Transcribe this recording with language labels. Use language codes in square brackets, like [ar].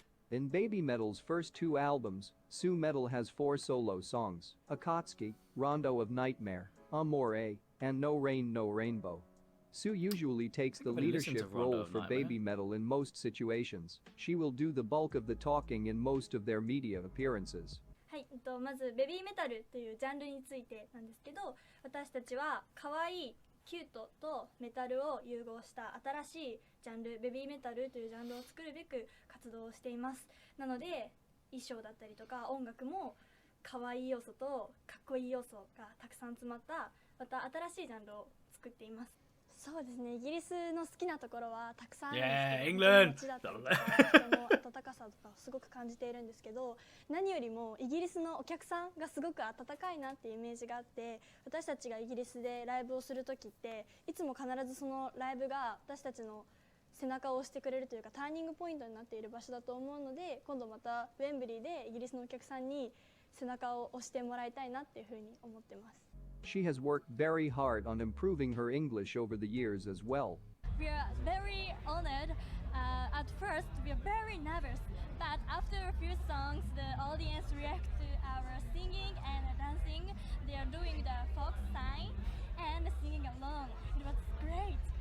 [en] In BABYMETAL's first two albums, Sue Metal has 4 solo songs: Akatsuki, Rondo of Nightmare, Amore, and No Rain No Rainbow. Sue usually takes the leadership role for BABYMETAL in most situations. She will do the bulk of the talking in most of their media appearances. [ja] はい、まずベビーメタルというジャンルについてなんですけど、私たちは可愛いキュートとメタルを融合した新しいジャンル、ベビーメタルというジャンルを作るべく活動をしています。なので衣装だったりとか音楽も可愛い要素とかっこいい要素がたくさん詰まったまた新しいジャンルを作っています。そうですね、イギリスの好きなところはたくさんあるんですけど、街だったりとか人の温かさとかをすごく感じているんですけど、何よりもイギリスのお客さんがすごく温かいなっていうイメージがあって、私たちがイギリスでライブをする時っていつも必ずそのライブが私たちの背中を押してくれるというかターニングポイントになっている場所だと思うので、今度またウェンブリーでイギリスのお客さんに背中を押してもらいたいなっていうふうに思ってます。 [en] She has worked very hard on improving her English over the years as well. We are very honored. At first, we are very nervous, but after a few songs, the audience react to our singing and dancing. They are doing the folk sign and singing along. It was great.